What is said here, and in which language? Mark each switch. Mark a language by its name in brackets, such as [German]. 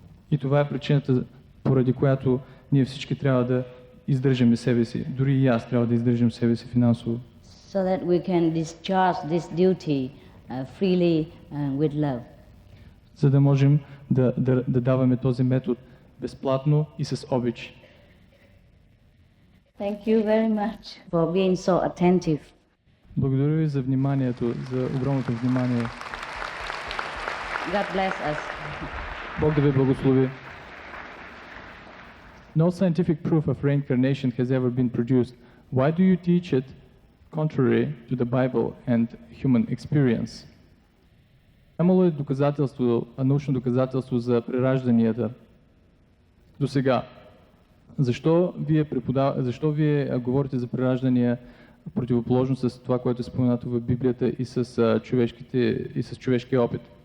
[Bulgarian] И това е причината, поради която ние всички трябва да издържаме себе си. Дори и аз трябва да издържам себе си финансово. [English] So that we can discharge this duty freely with love. [Bulgarian] За да можем да даваме този метод безплатно и с обич. [English] Thank you very much for being so attentive. [Bulgarian] Благодаря ви за вниманието, за огромното внимание. [English] God bless us. [Bulgarian] Бог да ви благослови. [English] No scientific proof of reincarnation has ever been produced. Why do you teach it contrary to the Bible and human experience? [Bulgarian] Имало е доказателство, научно доказателство за преражданията до сега. Защо вие говорите за прераждания противоположно с това, което е споменато в Библията и с човешкия опит?